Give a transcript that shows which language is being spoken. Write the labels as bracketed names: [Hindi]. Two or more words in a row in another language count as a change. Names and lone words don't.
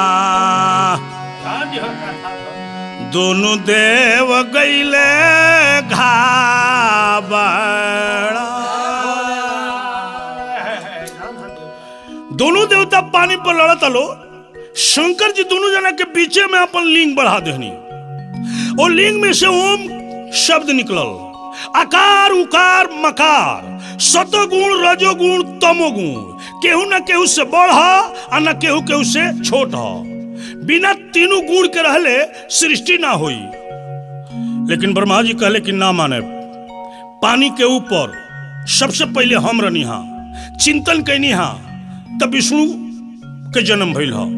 [Bhojpuri] दोनों देव गईले घाबड़ा। दोनों देवता पानी पर लड़त लो। शंकर जी दोनों जना के बीचे में अपन लिंग बढ़ा देनी और लिंग में से ओम शब्द निकलल। आकार उकार मकार, सतोगुण रजोगुण तमोगुण, केहू न केहू से बड़ और न केहू केहू से छोट हो। बिना तीनों गुण के रहले सृष्टि ना होई। लेकिन ब्रह्मा जी कहले कि ना माने। पानी के ऊपर सबसे पहले हम रहनी हा, चिंतन कैनी हा, तब विष्णु के जन्म भइल हो।